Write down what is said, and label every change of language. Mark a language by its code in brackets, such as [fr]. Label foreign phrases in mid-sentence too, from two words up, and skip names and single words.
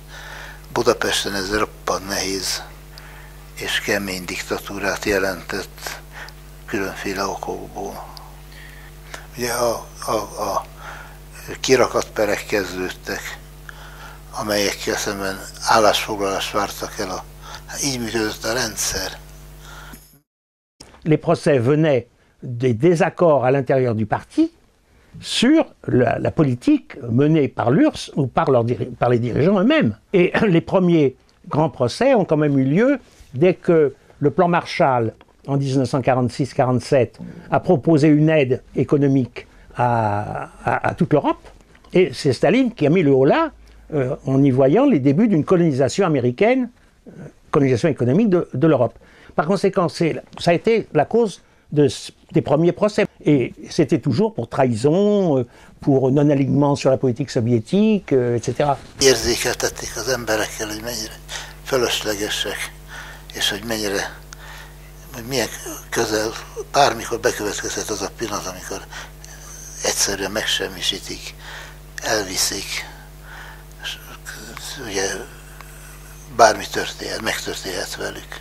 [hu] Budapesten ez roppant nehéz és kemény diktatúrát jelentett különféle okokból. Ugye a kirakatperek kezdődtek, amelyekkel szemben állásfoglalást vártak el. Így működött a rendszer. [fr] Les procès venaient des désaccords à l'intérieur du parti, sur la politique menée par l'URSS ou par les dirigeants eux-mêmes. Et les premiers grands procès ont quand même eu lieu dès que le plan Marshall, en 1946-47, a proposé une aide économique à toute l'Europe. Et c'est Staline qui a mis le holà en y voyant les débuts d'une colonisation américaine, colonisation économique de l'Europe. Par conséquent, ça a été la cause des premiers procès. Et c'était toujours pour trahison, pour non-alignement sur la politique soviétique, etc. [hu] Érzékeltették az emberekkel, hogy mennyire fölöslegesek, és hogy milyen közel, bármikor bekövetkezhet az a pillanat, amikor egyszerűen megsemmisítik, elviszik, ugye bármi történhet, megtörténhet velük.